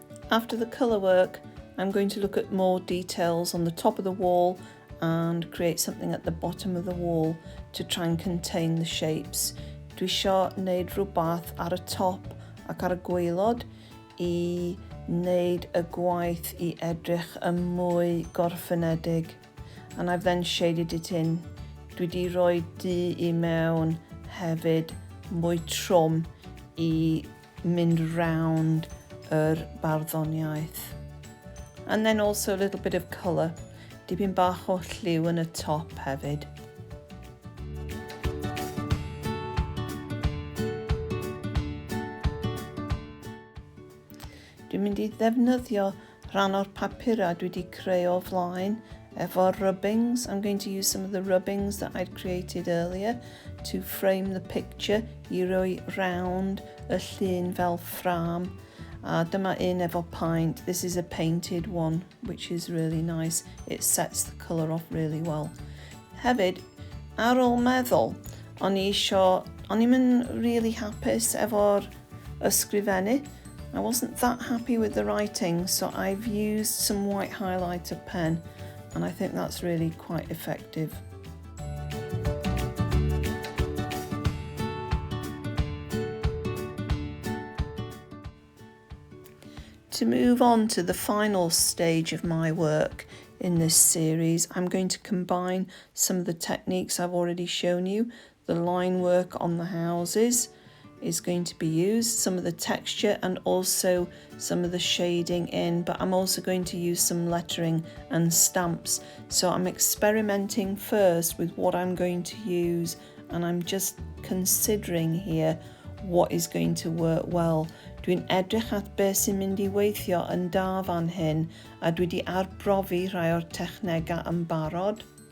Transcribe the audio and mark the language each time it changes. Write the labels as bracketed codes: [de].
[en] After the colour work, I'm going to look at more details on the top of the wall and create something at the bottom of the wall to try and contain the shapes. [cy] Dwi eisiau wneud rhywbeth ar y top ac ar y gwaelod I wneud y gwaith I edrych yn mwy gorffenedig. [en] And I've then shaded it in. [cy] Dwi wedi rhoi du I mewn hefyd, mwy trwm I mynd round yr barddoniaeth. [en] And then also a little bit of colour, [cy] dipyn bach o lliw yn y top hefyd. Dwi'n mynd I ddefnyddio rhan o'r papura dwi wedi creu o flaen Efo'r rubbings, [en] I'm going to use some of the rubbings that I'd created earlier to frame the picture [cy] I roi round y llun fel ffram. A dyma un efo paint. [en] This is a painted one, which is really nice. It sets the colour off really well. [cy] Hefyd, ar ôl meddwl, o'n i'n really hapus efo'r ysgrifennu. [en] I wasn't that happy with the writing, so I've used some white highlighter pen, and I think that's really quite effective. To move on to the final stage of my work in this series, I'm going to combine some of the techniques I've already shown you. The line work on the houses is going to be used, some of the texture and also some of the shading in, but I'm also going to use some lettering and stamps. So I'm experimenting first with what I'm going to use, and I'm just considering here what is going to work well. [cy] Dwi'n edrych at beth sy'n mynd I weithio yn da fan hyn, a dwi wedi arbrofi rhai o'r technegau yn barod.